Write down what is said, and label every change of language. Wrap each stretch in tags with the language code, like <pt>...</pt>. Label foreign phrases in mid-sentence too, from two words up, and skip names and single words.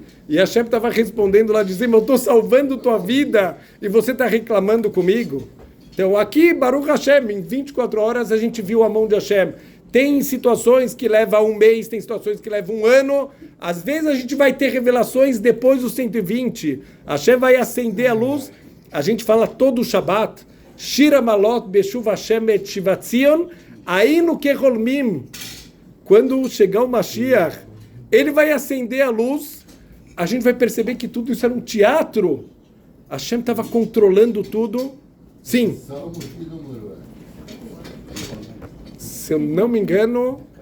<pt>E Hashem estava respondendo lá, dizendo, eu estou salvando tua vida e você está reclamando comigo? Então aqui,</pt> <he>ברוך השם,</he> <pt>em 24 horas a gente viu a mão de Hashem. Tem situações que levam 1 mês, tem situações que levam 1 ano. Às vezes a gente vai ter revelações depois dos 120. Hashem vai acender a luz. A gente fala todo o Shabbat.</pt> <he>שיר המעלות בשוב השם את שיבת ציון.</he> <pt>Aí no Keholmim, quando chegar o Mashiach, ele vai acender a luz. A gente vai perceber que tudo isso era um teatro. Hashem estava controlando tudo. Sim. Se eu não me engano...</pt>